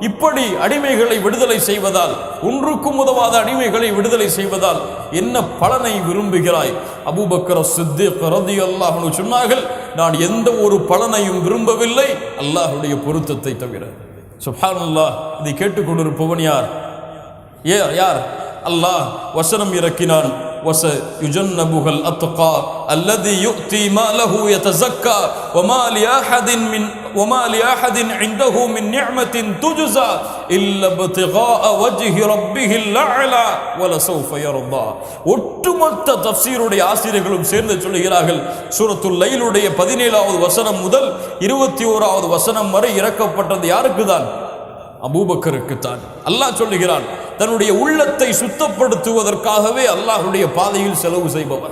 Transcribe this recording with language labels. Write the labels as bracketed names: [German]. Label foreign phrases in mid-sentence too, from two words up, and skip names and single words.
[Tamil] இப்படி அடிமைகளை விடுதலை செய்வதால், ஒன்றுக்கும் உதவாத அடிமைகளை விடுதலை செய்வதால் என்ன பலனை விரும்புகிறாய்? அபூபக்கர் சித்தீக் [Arabic] رضي الله عنه [Tamil] சொன்னார்கள், நான் எந்த ஒரு பலனையும் விரும்பவில்லை அல்லாஹ்வுடைய பொருத்தத்தை தவிர. சுப்ஹானல்லாஹ். இதை கேட்டுக்கொண்டிருப்பவன் யார்? யார்? அல்லாஹ் வசனம் இறக்கினான். [Arabic] وَسَيُجَنَّبُهَا الْأَتْقَى الَّذِي يُؤْتِي مَالَهُ يَتَزَكَّى وَمَا لِأَحَدٍ عِندَهُ مِنْ نِعْمَةٍ تُجْزَى إِلَّا ابْتِغَاءَ وَجْهِ رَبِّهِ الْأَعْلَى وَلَسَوْفَ يَرْضَى. [Tamil] ஒட்டுமொத்த தஃப்சீருடைய ஆசிரியர்களும் சேர்ந்து சொல்கிறார்கள், சூரத்துல் லைலுடைய 17வது வசனம் முதல் 21வது வசனம் வரை இறக்கப்பட்டது யாருக்கு தான்? அபூபக்கருக்கு தான். அல்லாஹ் சொல்லுகிறான், தன்னுடைய உள்ளத்தை சுத்தப்படுத்துவதற்காகவே அல்லாஹ்வுடைய பாதையில் செலவு செய்பவர்.